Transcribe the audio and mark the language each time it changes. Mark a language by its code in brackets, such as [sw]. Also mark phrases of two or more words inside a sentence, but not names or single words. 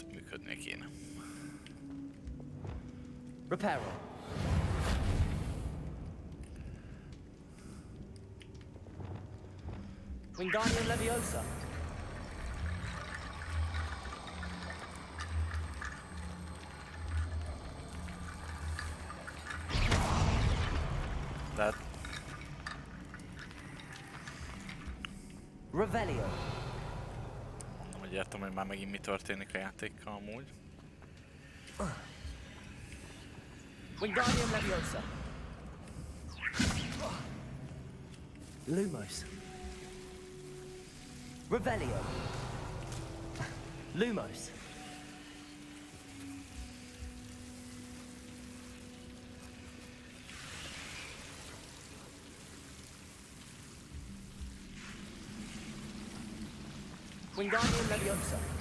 [hu] működnie kéne. Repair. Wingardium Leviosa. That. Revelio. Mondom, hogy értem, hogy már megint mi történik a játékkal amúgy. Wingardium Leviosa. Lumos. Revelio. Lumos. Wingardium Leviosa.